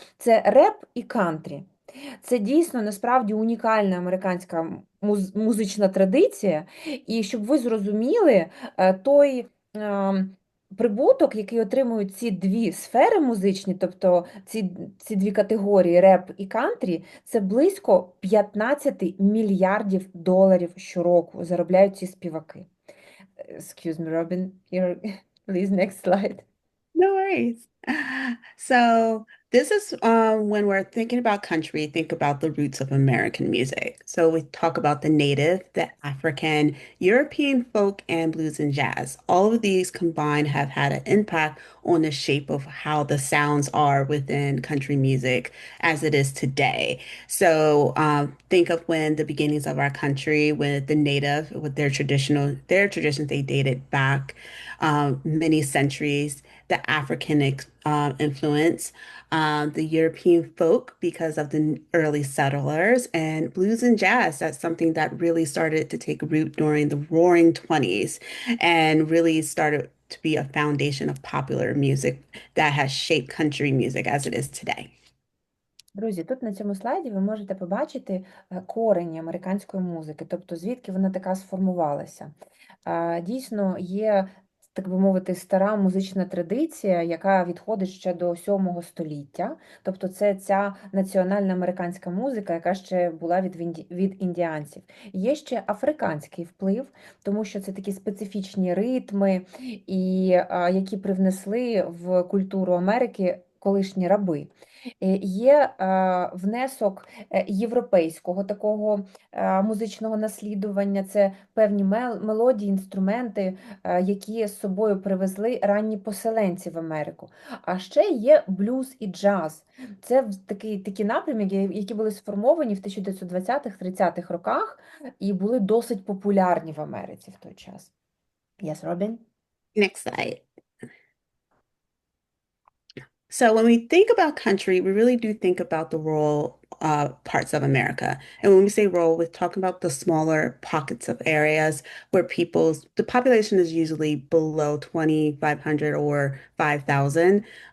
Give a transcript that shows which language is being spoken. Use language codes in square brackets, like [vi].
[uk] Це реп і кантрі. Це дійсно, насправді, унікальна американська музична традиція, і щоб ви зрозуміли, той прибуток, який отримують ці дві сфери музичні, тобто ці дві категорії реп і кантрі, це близько 15 мільярдів доларів щороку заробляють ці співаки. [en] Excuse me, Robin, here, please, next slide. No worries. So this is when we're thinking about country, think about the roots of American music. So we talk about the native, the African, European folk, and blues and jazz. All of these combined have had an impact on the shape of how the sounds are within country music as it is today. So think of when the beginnings of our country, with the native, with their traditions, they dated back many centuries. The African influence, the European folk because of the early settlers, and blues and jazz. That's something that really started to take root during the Roaring 20s and really started to be a foundation of popular music that has shaped country music as it is today. [uk] Друзі, тут на цьому слайді ви можете побачити корені американської музики, тобто звідки вона така сформувалася. Дійсно, є так би мовити, стара музична традиція, яка відходить ще до 7 століття. Тобто це ця національна американська музика, яка ще була від індіанців. Є ще африканський вплив, тому що це такі специфічні ритми, які привнесли в культуру Америки колишні раби. Є внесок європейського такого музичного наслідування, це певні мелодії, інструменти, які з собою привезли ранні поселенці в Америку. А ще є блюз і джаз. Це такі напрями, які були сформовані в 1920-30-х роках і були досить популярні в Америці в той час. [en] Yes, Robin? Next slide. So when we think about country, we really do think about the rural parts of America. And when we say rural, we're talking about the smaller pockets of areas where the population is usually below 2,500 or 5,000.